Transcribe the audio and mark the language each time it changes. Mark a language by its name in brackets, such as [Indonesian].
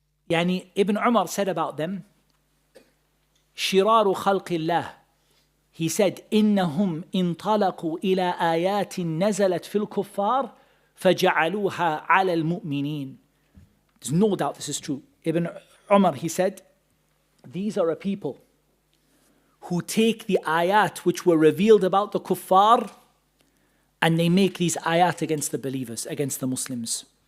[English] Ibn Umar said about them, [Arabic] شِرَارُ خَلْقِ اللَّهِ. [English] He said, [Arabic] إِنَّهُمْ انطلقوا إلى آيات نزلت في الكفار فجعلوها على المؤمنين. [English] There's no doubt this is true. Ibn Umar, he said, these are a people who take the ayat which were revealed about the kuffar and they make these ayat against the believers, against the Muslims.